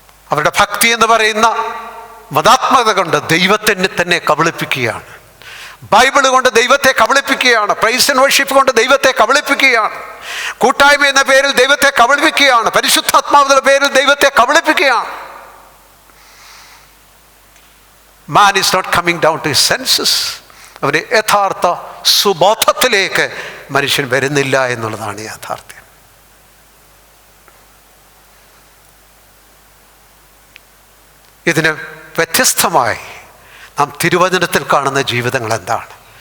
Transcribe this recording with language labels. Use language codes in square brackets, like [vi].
[ml] അവരുടെ ഭക്തി എന്ന് പറയുന്ന മതാത്മകത കൊണ്ട് ദൈവത്തിനെ തന്നെ കബളിപ്പിക്കുകയാണ്. ബൈബിള് കൊണ്ട് ദൈവത്തെ കബളിപ്പിക്കുകയാണ്. പ്രൈസ് ആൻഡ് വർഷിപ്പ് കൊണ്ട് ദൈവത്തെ കബളിപ്പിക്കുകയാണ്. കൂട്ടായ്മ എന്ന പേരിൽ ദൈവത്തെ കബളിപ്പിക്കുകയാണ്. പരിശുദ്ധാത്മാവിന്റെ പേരിൽ ദൈവത്തെ കബളിപ്പിക്കുകയാണ്. [en] Man is not coming down to his senses. [ml] അവന് യഥാർത്ഥ സുബോധത്തിലേക്ക് മനുഷ്യൻ വരുന്നില്ല എന്നുള്ളതാണ് യാഥാർത്ഥ്യം. ഇതിന് വ്യത്യസ്തമായി നാം തിരുവചനത്തിൽ കാണുന്ന ജീവിതങ്ങൾ എന്താണ്?